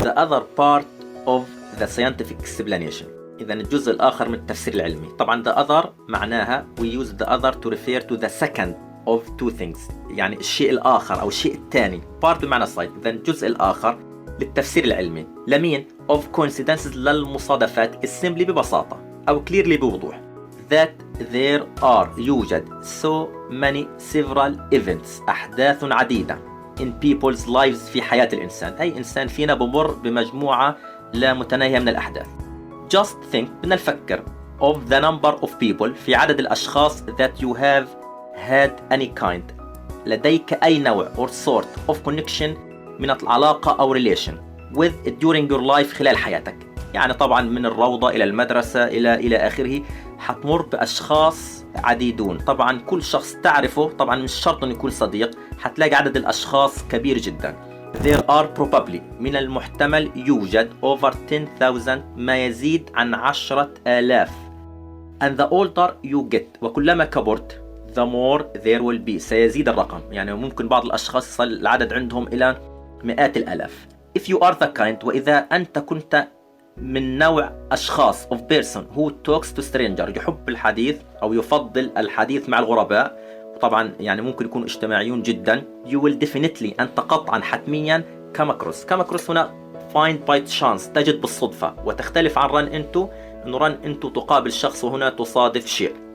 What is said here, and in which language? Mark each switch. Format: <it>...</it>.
<en>The other part of the scientific explanation.</en> <ar>إذا الجزء الآخر من التفسير العلمي. طبعا</ar> <en>the other</en> <ar>معناها</ar> <en>we use the other to refer to the second of two things،</en> <ar>يعني الشيء الآخر أو الشيء الثاني.</ar> <en>part</en> <ar>بمعنى</ar> <en>side.</en> <ar>إذا الجزء الآخر للتفسير العلمي لمين؟</ar> <en>of coincidences</en> <ar>للمصادفات</ar> <en>is simply</en> <ar>ببساطة أو</ar> <en>clearly</en> <ar>بوضوح</ar> <en>that there are</en> <ar>يوجد</ar> <en>so many several events</en> <ar>أحداث عديدة</ar> <en>in people's lives</en> <ar>في حياة الإنسان. أي إنسان فينا بمر بمجموعة لا متناهية من الأحداث.</ar> <en>just think</en> <ar>بدنا نفكر</ar> <en>of the number of people</en> <ar>في عدد الأشخاص</ar> <en>that you have had any kind</en> <ar>لديك أي نوع</ar> <en>or sort of connection</en> <ar>من العلاقة أو</ar> <en>relation with during your life</en> <ar>خلال حياتك. يعني طبعا من الروضة إلى المدرسة إلى آخره حتمر بأشخاص عديدون. طبعا كل شخص تعرفه طبعا مش شرط أن يكون صديق، حتلاقي عدد الأشخاص كبير جدا.</ar> <en>There are probably</en> <ar>من المحتمل يوجد</ar> <en>over 10,000</en> <ar>ما يزيد عن 10,000.</ar> <en>And the older you get</en> <ar>وكلما كبرت</ar> <en>the more there will be</en> <ar>سيزيد الرقم. يعني ممكن بعض الأشخاص يصل العدد عندهم إلى مئات الآلاف.</ar> <en>If you are the kind</en> <ar>وإذا أنت كنت من نوع أشخاص</ar> <en>of person who talks to stranger</en> <ar>يحب الحديث أو يفضل الحديث مع الغرباء، طبعا يعني ممكن يكونوا اجتماعيون جدا،</ar> <en>you will definitely</en> <ar>أنت قطعا حتميا</ar> <en>come across</en> <ar>هنا</ar> <en>find by chance</en> <ar>تجد بالصدفة، وتختلف عن</ar> <en>run into</en> <ar>إنه run into تقابل شخص وهنا تصادف شيء.</ar>